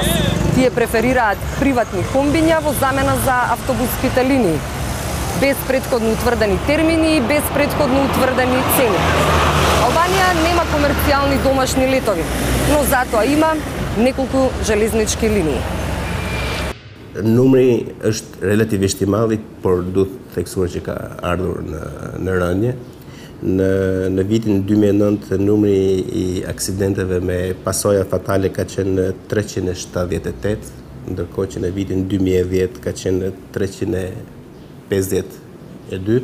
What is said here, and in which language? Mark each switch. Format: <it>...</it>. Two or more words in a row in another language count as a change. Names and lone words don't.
<mk>Тие преферираат приватни комбиња во замена за автобуските линии, без претходно утврдени термини и без претходно утврдени цени. Албанија нема комерцијални домашни летови, но затоа има неколку железнички линии.</mk> <sq>Numri është relativisht I mall, por duhet theksuar që ka ardhur në rënje. Në vitin 2009 numri I aksidenteve me pasoja fatale ka qenë 378, ndërkohë që në vitin 2010 ka qenë 352.</sq>